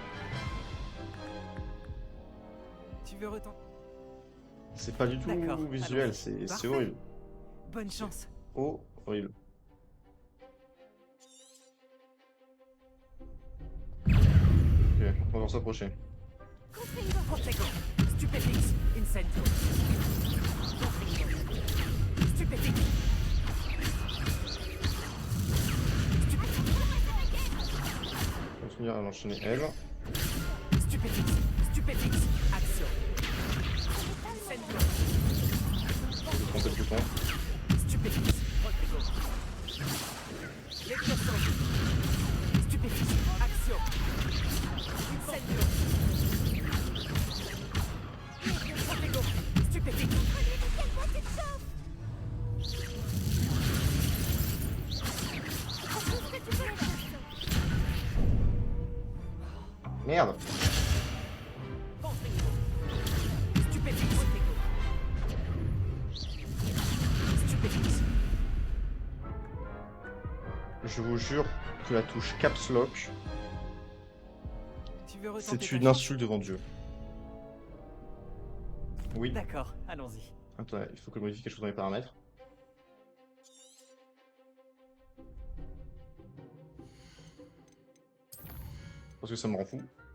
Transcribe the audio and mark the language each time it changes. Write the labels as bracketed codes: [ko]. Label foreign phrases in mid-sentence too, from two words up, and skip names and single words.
[fr] Tu veux retenter? C'est pas du tout D'accord, visuel, allons-y. c'est Parfait. horrible. Bonne chance. Horrible. Ok, on va s'approcher. Protego. Stupéfix. Incendio. Stupéfix. Continuer à l'enchaîner elle. Stupéfix. Stupéfix. Action. Incendio. Je prends peut-être du temps. Stupéfix. Protego. Lecteur. Stupéfix. Action. Incendio. Protego. Stupéfix. Merde. Stupéfix. Stupéfix. Je vous jure que la touche Caps Lock, Tu veux retenter c'est ta une chance? insulte devant Dieu. Oui. D'accord, allons-y. Attends, il faut que je modifie quelque chose dans les paramètres. Parce que ça me rend fou.